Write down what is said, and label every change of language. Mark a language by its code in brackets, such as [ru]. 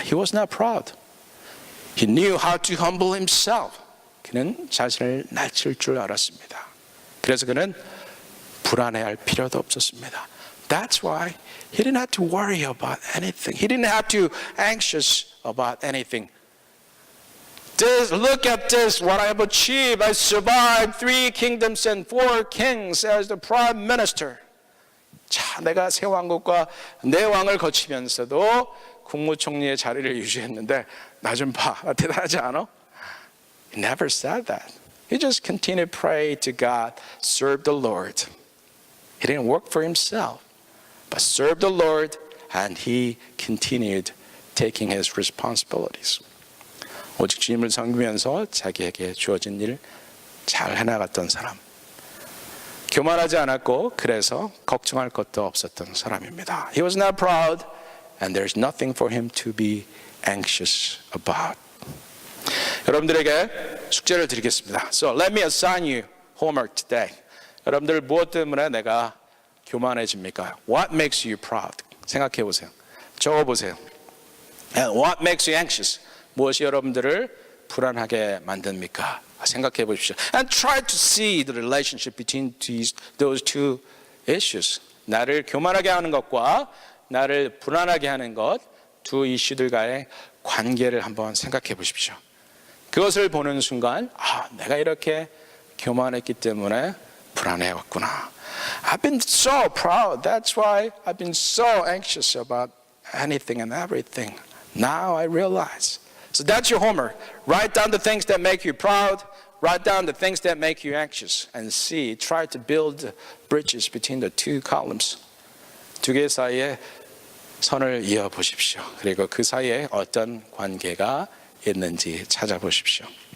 [en] He was not proud. He knew how to humble himself. [ko] 그는 자신을 낮출 줄 알았습니다. 그래서 그는 불안해할 필요도 없었습니다. [en] That's why he didn't have to worry about anything. He didn't have to anxious about anything. Look at this, what I have achieved. I survived 3 kingdoms and 4 kings as the prime minister. [ko] 자, 내가 새 왕국과 네 왕을 거치면서도 국무총리의 자리를 유지했는데 나 좀 봐. 대단하지 않아? [en] He never said that. He just continued to pray to God, serve the Lord. He didn't work for himself, but served the Lord, and he continued taking his responsibilities. [ko] 오직 주님을 섬기면서 자기에게 주어진 일 잘 해나갔던 사람. 교만하지 않았고 그래서 걱정할 것도 없었던 사람입니다. [en] He was not proud, and there's nothing for him to be anxious about. [ko] 여러분들에게 숙제를 드리겠습니다. [en] So let me assign you homework today. [ko] 여러분들 무엇 때문에 내가 교만해집니까? [en] What makes you proud? [ko] 생각해 보세요. 적어 보세요. [en] And what makes you anxious? [ko] 무엇이 여러분들을 불안하게 만듭니까? 생각해 보십시오. [en] And try to see the relationship between those 2 issues. [ko] 나를 교만하게 하는 것과 나를 불안하게 하는 것, 2 이슈들과의 관계를 한번 생각해 보십시오. 그것을 보는 순간, 내가 이렇게 교만했기 때문에 불안해왔구나. [en] I've been so proud. That's why I've been so anxious about anything and everything. Now I realize. So that's your homework. Write down the things that make you proud. Write down the things that make you anxious. And see, try to build bridges between the 2 columns. [ko] 2개 사이에 선을 이어 보십시오. 그리고 그 사이에 어떤 관계가 있는지 찾아보십시오.